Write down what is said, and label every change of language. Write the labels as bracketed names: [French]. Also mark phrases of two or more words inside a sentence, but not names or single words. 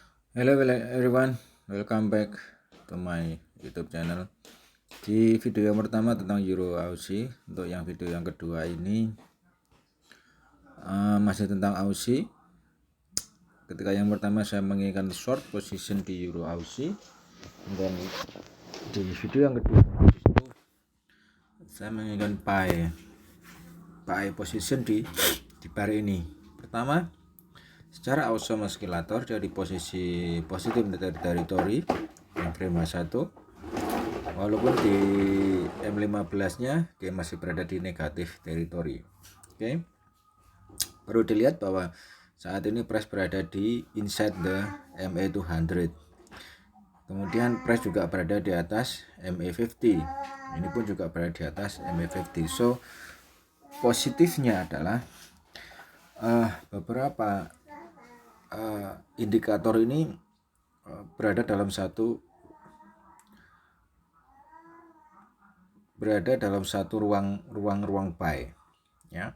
[English] Hello everyone, welcome back to my YouTube channel. [Indonesian] Di video yang pertama tentang Euro Aussie, untuk yang video yang kedua ini masih tentang Aussie. Ketika yang pertama saya menginginkan [English] short position [Indonesian] di Euro Aussie, dan di video yang kedua itu saya menginginkan [English] buy position [Indonesian] di pair ini. Pertama, secara [English] awesome oscillator [Indonesian] dari posisi positif territory yang frame H1, walaupun di M15 nya dia masih berada di negatif territory. [English] Oke. Perlu dilihat bahwa saat ini price berada di inside the MA200. [Indonesian] Kemudian price juga berada di atas MA50. Ini pun juga berada di atas MA50. [English] So positifnya [Indonesian] adalah beberapa indikator ini berada dalam satu ruang buy, ya.